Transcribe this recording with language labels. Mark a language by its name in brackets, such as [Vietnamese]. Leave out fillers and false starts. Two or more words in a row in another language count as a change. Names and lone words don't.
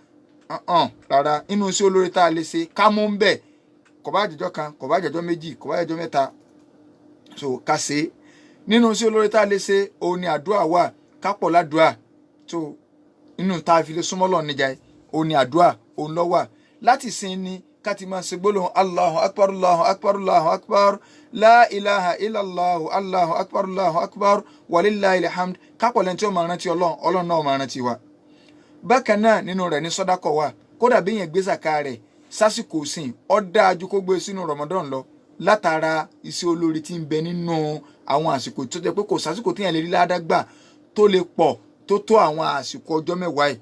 [Yoruba] rárá inú iṣẹ́ olóore tá a lè ṣe ká mú ń bẹ̀ kò bá jẹjọ́ kan kò bá jẹjọ́ méjì kò bá jẹjọ́ mẹ́ta so ká ṣe nínú iṣẹ́ olóore tá a lè ṣe òun ni àdúrà wà ká pọ̀ ládùúà so inú tá a fi lè súnmọ́ lọ́ọ̀ níjà òun ni àdúrà òun ló wà láti sin ni káti máa ṣe gbólóhùn [Arabic] الله أكبر الله أكبر الله أكبر لا إله إلا الله الله أكبر الله أكبر ولله الحمد [Yoruba] kápọ̀ lẹ́ni tí ó máa rántí ọlọ́run náà máa rántí wa. bákan náà nínú rẹ̀ ní sọ́dákọ̀ wà kódà bí yẹn gbé zaka rẹ̀ sásìkò sìn ó dáa ju kó gbé sínú Ramadan lọ látara iṣẹ́ olórí tí ń bẹ nínú àwọn àsìkò tó jẹ́ pé kò sásìkò tí yẹn lè rí ládàgbà tó lè pọ̀ tó tó àwọn àsìkò ọjọ́ mẹ́wàá yìí.